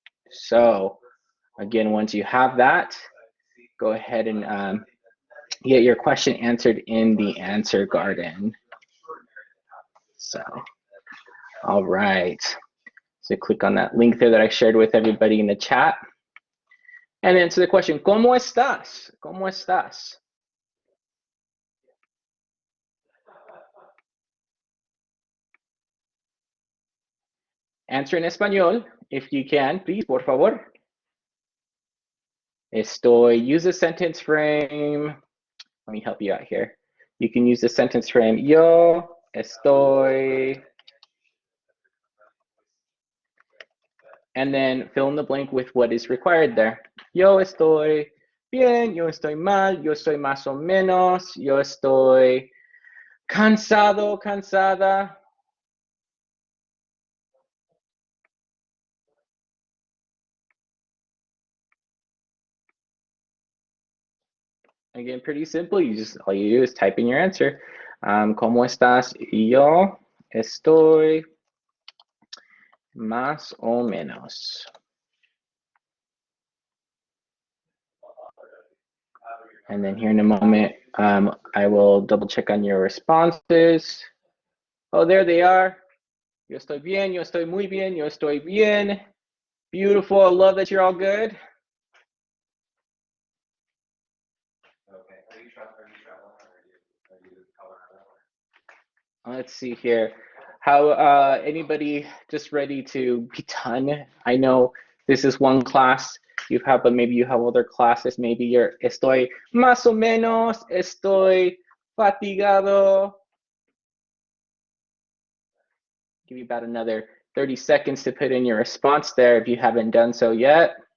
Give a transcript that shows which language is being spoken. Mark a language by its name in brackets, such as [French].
[English] So again, once you have that, go ahead and get your question answered in the answer garden. So, all right. So click on that link there that I shared with everybody in the chat. And answer the question, [Spanish] ¿Cómo estás? ¿Cómo estás? [English] Answer in español, if you can, please, [Spanish] por favor. [English] Estoy. Use the sentence frame. Let me help you out here. You can use the sentence frame, [Spanish] yo estoy. [English] And then fill in the blank with what is required there. [Spanish] Yo estoy bien, yo estoy mal, yo estoy más o menos, yo estoy cansado, cansada. [English] Again, pretty simple. All you do is type in your answer. [Spanish] ¿Cómo estás? Yo estoy más o menos. [English] And then here in a moment, I will double check on your responses. Oh, there they are. [Spanish] Yo estoy bien, yo estoy muy bien, yo estoy bien. [English] Beautiful. I love that you're all good. Let's see here. How anybody just ready to be done? I know this is one class you have, but maybe you have other classes. Maybe you're [Spanish] estoy más o menos, estoy fatigado. [English] Give you about another 30 seconds to put in your response there if you haven't done so yet.